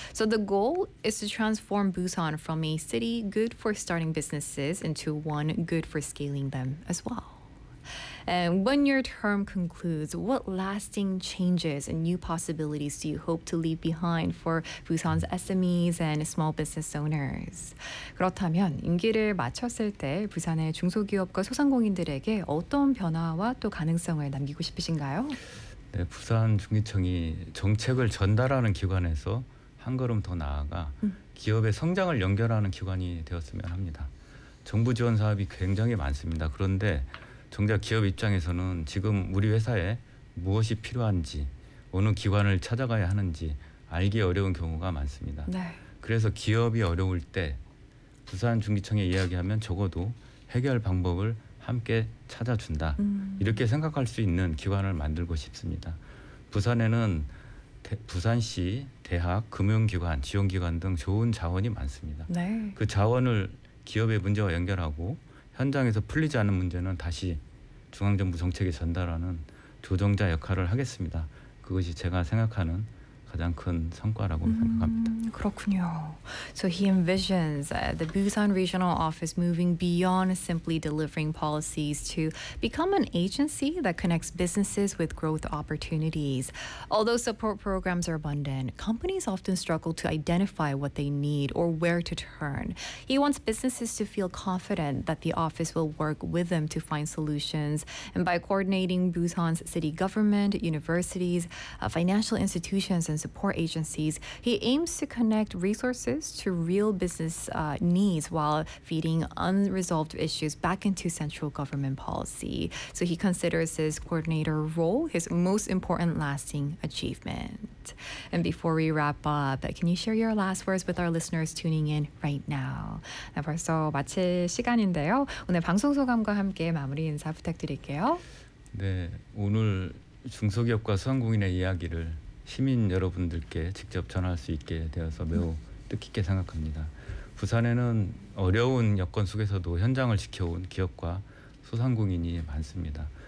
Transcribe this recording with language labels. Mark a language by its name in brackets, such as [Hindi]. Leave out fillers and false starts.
[English] So the goal is to transform Busan from a city good for starting businesses into one good for scaling them as well. And when your term concludes, what lasting changes and new possibilities do you hope to leave behind for Busan's SMEs and small business owners? [Korean] 그렇다면 임기를 마쳤을 때 부산의 중소기업과 소상공인들에게 어떤 변화와 또 가능성을 남기고 싶으신가요? 네, 부산 중기청이 정책을 전달하는 기관에서 한 걸음 더 나아가 기업의 성장을 연결하는 기관이 되었으면 합니다. 정부 지원 사업이 굉장히 많습니다. 그런데 정작 기업 입장에서는 지금 우리 회사에 무엇이 필요한지 어느 기관을 찾아가야 하는지 알기 어려운 경우가 많습니다. 네. 그래서 기업이 어려울 때 부산중기청에 이야기하면 적어도 해결 방법을 함께 찾아준다. 이렇게 생각할 수 있는 기관을 만들고 싶습니다. 부산에는 부산시, 대학, 금융기관, 지원기관 등 좋은 자원이 많습니다. 네. 그 자원을 기업의 문제와 연결하고 현장에서 풀리지 않은 문제는 다시 중앙정부 정책에 전달하는 조정자 역할을 하겠습니다. 그것이 제가 생각하는 가장 큰 성과라고 생각합니다. 그렇군요. [English] So he envisions the Busan Regional Office moving beyond simply delivering policies to become an agency that connects businesses with growth opportunities. Although support programs are abundant, companies often struggle to identify what they need or where to turn. He wants businesses to feel confident that the office will work with them to find solutions. And by coordinating Busan's city government, universities, financial institutions, and support agencies, he aims to connect resources to real business needs while feeding unresolved issues back into central government policy. So he considers his coordinator role his most important lasting achievement. And before we wrap up, can you share your last words with our listeners tuning in right now? [Korean] 네, 벌써 마칠 시간인데요. 오늘 방송 소감과 함께 마무리 인사 부탁드릴게요. 네, 오늘 중소기업과 소상공인의 이야기를 시민 여러분들께 직접 전할 수 있게 되어서 매우 뜻깊게 생각합니다. 부산에는 어려운 여건 속에서도 현장을 지켜온 기업과 소상공인이 많습니다.